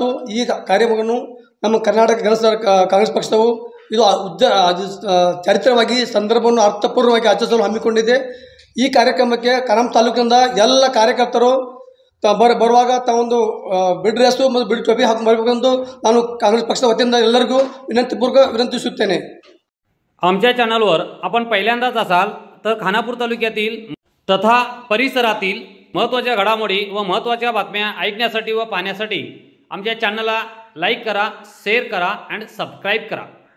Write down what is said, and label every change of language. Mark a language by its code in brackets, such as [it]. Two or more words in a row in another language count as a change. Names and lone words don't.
[kn] ಈ ಕಾರ್ಯಕ್ರಮವನ್ನು ನಮ್ಮ ಕರ್ನಾಟಕ ಕಾಂಗ್ರೆಸ್ ಪಕ್ಷವು ಇದು ಚಾರಿತ್ರಿಕವಾಗಿ ಸಂದರ್ಭವನ್ನು ಅರ್ಥಪೂರ್ಣವಾಗಿ ಆಚರಿಸಲು ಹಮ್ಮಿಕೊಂಡಿದೆ। ಈ ಕಾರ್ಯಕ್ರಮಕ್ಕೆ ಖಾನಾಪುರ ತಾಲೂಕಿನಿಂದ ಎಲ್ಲ ಕಾರ್ಯಕರ್ತರು ಬರುವಾಗ ತಾವೊಂದು ಬಿಡ್ ರೇಸು ಮತ್ತು ಬಿಡ್ ಟೋಪಿ ಹಾಕಿ ಬರಬೇಕೆಂದು ನಾನು ಕಾಂಗ್रेस [mr] पक्षाच्या वतीने [kn] ಎಲ್ಲರಿಗೂ विनंतिಸುತ್ತೇನೆ। [mr] आमच्या चॅनलवर आपण पहिल्यांदाच असाल तर खानापूर तालुक्यातील तथा परिसरातील महत्त्वाच्या घडामोडी व महत्त्वाच्या बातम्या ऐकण्यासाठी व पाहण्यासाठी आमच्या चॅनलला लाईक करा, शेअर करा आणि सबस्क्राईब करा।